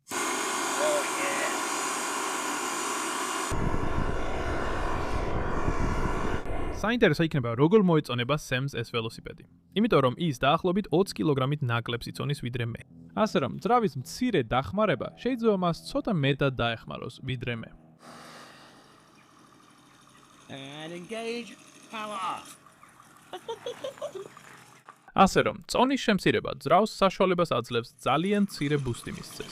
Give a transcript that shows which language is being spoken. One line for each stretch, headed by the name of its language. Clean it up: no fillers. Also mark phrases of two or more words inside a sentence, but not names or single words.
Georgian: საინტერესო იქნება როგორ მოეწონება სემს ეს ველოსიპედი. იმიტომ რომ ის დაახლოებით 20 კილოგრამით ნაკლებს იწონის ვიდრე მე. ასე რომ ძრავის მცირე დახმარება შეიძლება მას ცოტა მეტად დაეხმაროს ვიდრე მე.
English: And engage power off.
Georgian: ასე რომ წონის შემცირება ძრავს საშუალებას აძლევს ძალიან მცირე ბუსტი მისცეს.